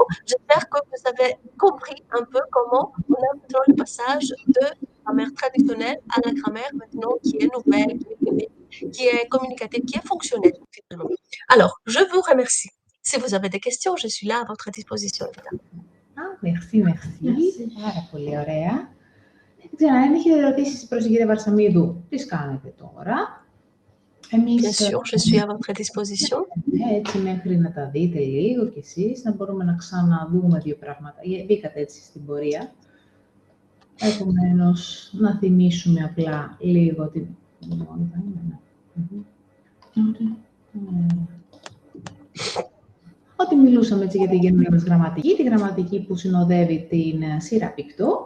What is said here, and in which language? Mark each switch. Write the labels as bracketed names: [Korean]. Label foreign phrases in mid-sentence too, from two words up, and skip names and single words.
[French] J'espère que vous avez compris un peu comment on a maintenant le passage de la grammaire traditionnelle à la grammaire maintenant qui est nouvelle, qui est dynamique, qui est communicative, qui est fonctionnelle finalement. Alors, je vous remercie. Si vous avez des questions, je suis là à votre disposition, évidemment. Merci. [Greek] Πάρα πολύ ωραία. Δεν ξέρω, αν έχετε ερωτήσεις προς την κυρία Βαρσαμίδου, τις κάνετε τώρα. [French] Bien sûr, je suis à votre disposition. [Greek] Έτσι, μέχρι να τα δείτε λίγο κι εσείς, να μπορούμε να ξαναδούμε δύο πράγματα. Μπήκατε έτσι στην πορεία. Επομένως, να θυμίσουμε απλά λίγο την... Ότι μιλούσαμε έτσι για την καινούργια μας γραμματική, τη γραμματική που συνοδεύει την σειρά πυκτό.